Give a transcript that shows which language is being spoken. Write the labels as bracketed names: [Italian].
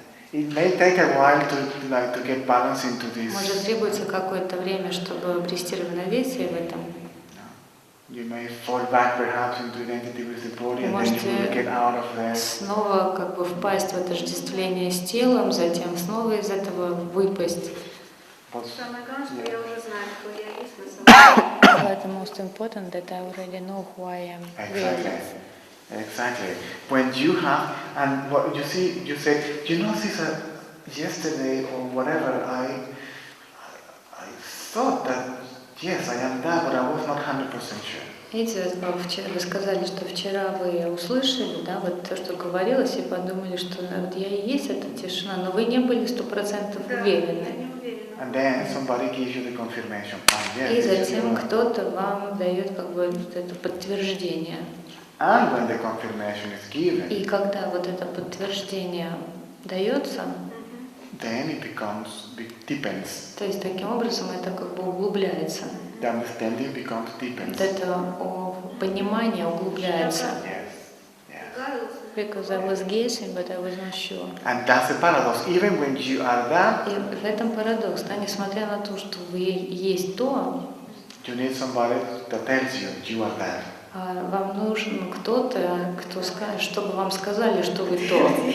[English] It may take a while to get balance into this. [Russian] Может, требуется какое-то время, чтобы обрести равновесие в этом. [English] You may fall back perhaps into identity with the body and then you will get out of there. [Russian] Снова как бы впасть в отождествление с телом, затем снова из этого выпасть. Самое главное, что я уже знаю, кто я есть на самом деле. [English] But the most important that I already know who I am. Exactly. When you have, and what you see, you say, you know, Cesar, yesterday or whatever, I thought that yes, I am that, but I was not 100% sure. [Russian] Видите, вы сказали, что вчера вы услышали, да, вот то, что говорилось, и подумали, что вот я и есть эта тишина, но вы не были 100% уверены. Да, [English] And then somebody gives you the confirmation. Yes, [Russian] И затем кто-то вам дает как бы вот это подтверждение. [English] And when the confirmation is given, [Russian] И когда вот это подтверждение дается, [English] then it deepens. [Russian] то есть таким образом это как бы углубляется. [English] The understanding becomes [Russian] Вот [English] deepens. [Russian] это понимание углубляется. [English] Yes. Because I was guessing, but I was not sure. And that's the paradox. Even when you are that, [Russian] И в этом парадокс, да, несмотря на то, что вы есть то, [English] you need somebody that tells you are that. [Russian] вам нужен кто-то, кто скажет, чтобы вам сказали, что вы то.